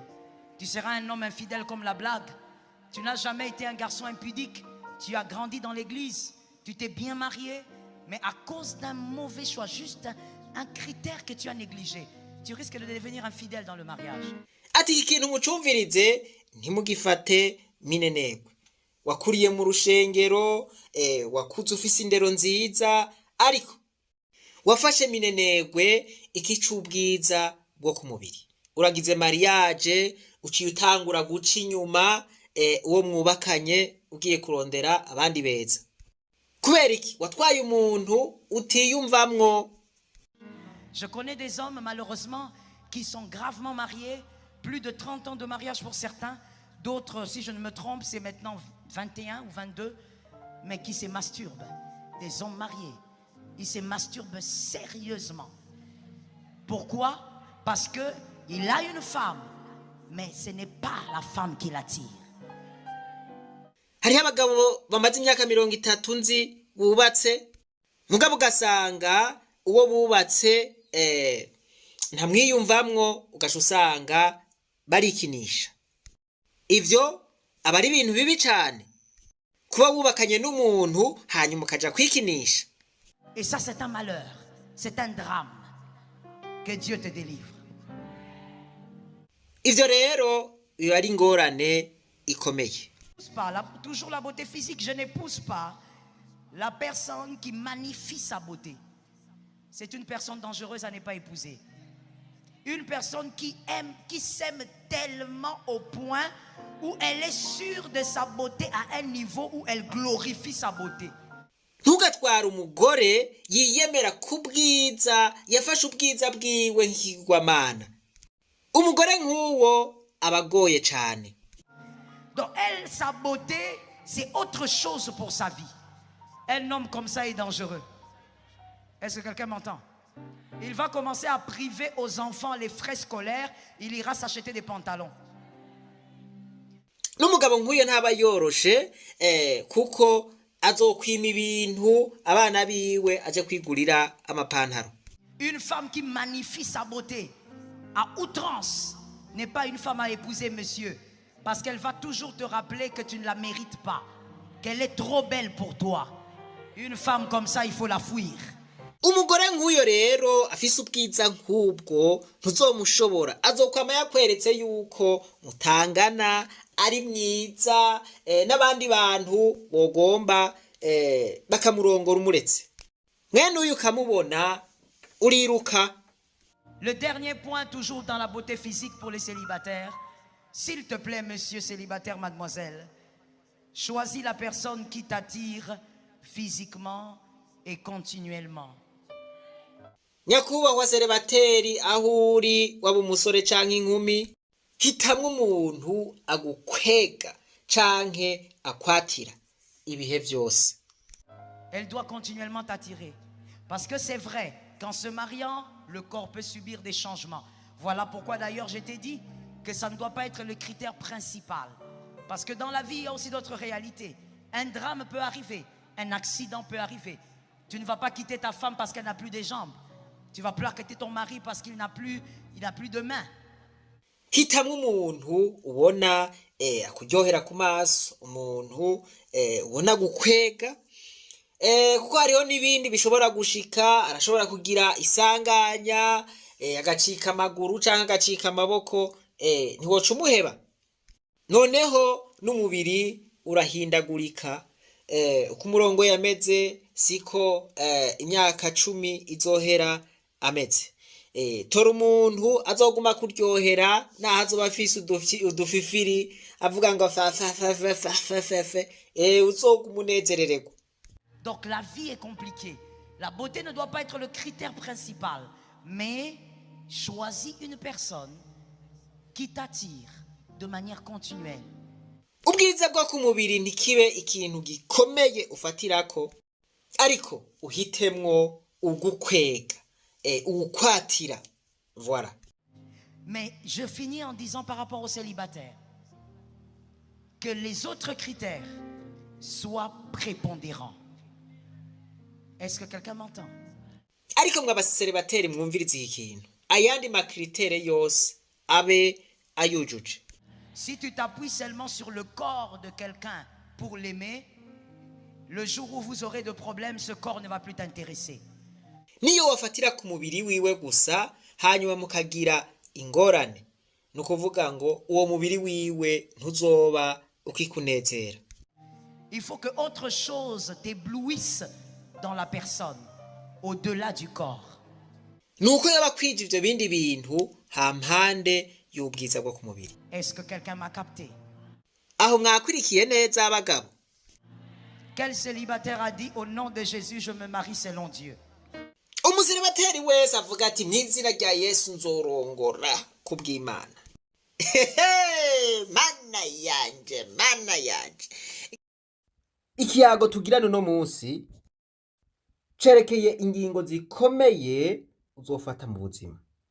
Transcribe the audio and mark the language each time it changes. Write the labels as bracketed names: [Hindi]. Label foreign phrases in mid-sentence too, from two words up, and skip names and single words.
[French] Tu seras un homme infidèle comme la blague. Tu n'as jamais été un garçon impudique. Tu as grandi dans l'église. Tu t'es bien marié. Mais à cause d'un mauvais choix, juste un critère que tu as négligé, tu risques de devenir infidèle dans le mariage. [Rundi] Ati ikintu mucumvirize ntimugifate minenegwe. wakuriye mu rushengero wakuze ufise indero nziza ariko wafashe minenegwe ikicubwiza bwo ku mubiri uragize mariage uciye utangura guca inyuma uwo mwubakanye ugiye kurondera abandi beza kubera iki watwaye umuntu utiyumvamwo. [French] Je connais des hommes malheureusement qui sont gravement mariés, plus de 30 ans de mariage pour certains, d'autres si je ne me trompe c'est maintenant 21 ou 22, mais qui se masturbent, des hommes mariés, ils se masturbent sérieusement. Pourquoi? Parce que il a une femme, mais ce n'est pas la femme qui l'attire. [Rundi] Hariho abagabo bamaze imyaka 30 nzi bubatse mugabo ugasanga uwo bubatse ntamwiyumvamwo ugasha usanga barikinisha. Ivyo aba ari ibintu bibi cyane kuba wubakanye n'umuntu hanyuma ukaja kwikinisha. [French] Et ça c'est un malheur, c'est un drame. Que Dieu te délivre. [Rundi] Ivyo rero biba ari ingorane ikomeye. [French] Toujours la beauté physique, je n'épouse pas la personne qui magnifie sa beauté. C'est une personne dangereuse à ne pas épouser. Une personne qui aime, qui s'aime tellement au point où elle est sûre de sa beauté à un niveau où elle glorifie sa beauté. [Rundi] Ntugatwara umugore yiyemera kubwiza yafashe ubwiza bwiwe nk'igwamana. Umugore nk'uwo abagoye cyane. [French] Donc elle, sa beauté, c'est autre chose pour sa vie. Un homme comme ça est dangereux. Est-ce que quelqu'un m'entend? Il va commencer à priver aux enfants les frais scolaires. Il ira s'acheter des pantalons. [Rundi] N'umugabo nk'uyo ntaba yoroshe kuko azokwima ibintu abana biwe aje kwigurira amapantaro. [French] Une femme qui magnifie sa beauté à outrance n'est pas une femme à épouser, monsieur. Parce qu'elle va toujours te rappeler que tu ne la mérites pas, qu'elle est trop belle pour toi. Une femme comme ça, il faut la fuir. [Rundi] Umugore nk'uyo rero afise ubwiza nk'ubwo ntuzomushobora azokwama yakweretse yuko mutangana ari mwiza n'abandi bantu bogomba bakamurongora umuretse mwene uyu kamubona uriruka. [French] Le dernier point, toujours dans la beauté physique pour les célibataires. S'il te plaît, monsieur célibataire, mademoiselle, choisis la personne qui t'attire physiquement et continuellement. [Rundi] Nyakubahwa celibateri aho uri waba umusore canke inkumi hitamwe umuntu agukwega canke akwatira ibihe vyose. [French] Elle doit continuellement t'attirer. Parce que c'est vrai, qu'en se mariant, le corps peut subir des changements. Voilà pourquoi d'ailleurs je t'ai dit que ça ne doit pas être le critère principal. Parce que dans la vie, il y a aussi d'autres réalités. Un drame peut arriver, un accident peut arriver. Tu ne vas pas quitter ta femme parce qu'elle n'a plus de jambes. Tu vas pas quitter ton mari parce qu'il n'a plus de mains. [Rundi] Hitamwe umuntu ubona akujyohera ku maso, umuntu ubona gukwega kuko hariho n'ibindi bishobora gushika, arashobora kugira isanganya agacika amaguru canke agacika amaboko, ntiwoca umuheba. Noneho n'umubiri urahindagurika, uko umurongo yameze siko imyaka 10 izohera ameze. Tora umuntu azoguma kuryohera naho azoba afise udufifiri avuga ngo uzogumunezerererwa. [French] Donc la vie est compliquée. La beauté ne doit pas être le critère principal, mais choisis une personne qui t'attire de manière continuelle. [Rundi] Ubwiza bwo ku mubiri ntikibe ikintu gikomeye ufatirako, ariko uhitemwo ugukwega, ukwatira. [French] Voilà. Mais je finis en disant par rapport aux célibataires que les autres critères soient prépondérants. Est-ce que quelqu'un m'entend? [Rundi] Ariko mwa baselibateri mwumvirize ikintu. Ayandi makritere yose abe ayujuje. [French] Si tu t'appuies seulement sur le corps de quelqu'un pour l'aimer, le jour où vous aurez de problèmes, ce corps ne va plus t'intéresser. [Rundi] Niyo wafatira ku mubiri wiwe gusa hanyuma mukagira ingorane, nukuvuga ngo uwo mubiri wiwe ntuzoba ukikunezera. [French] Il faut que autre chose t'éblouisse dans la personne, au-delà du corps. [Rundi] nuko yaba kwija ivyo bindi bintu hampande y'ubwiza bwo ku mubiri. [French] Est-ce que quelqu'un m'a capté? [Rundi] Aho mwakwirikiye neza abagabo. [French] Quel célibataire a dit au nom de Jésus, je me marie selon Dieu? [Rundi] Umusiribateri wese avuga ati n'izina rya Yesu nzorongora kubw'Imana. Mana yanje, mana yanje. Ikiyago tugirana uno munsi cerekeye ingingo zikomeye uzofata mu buzima.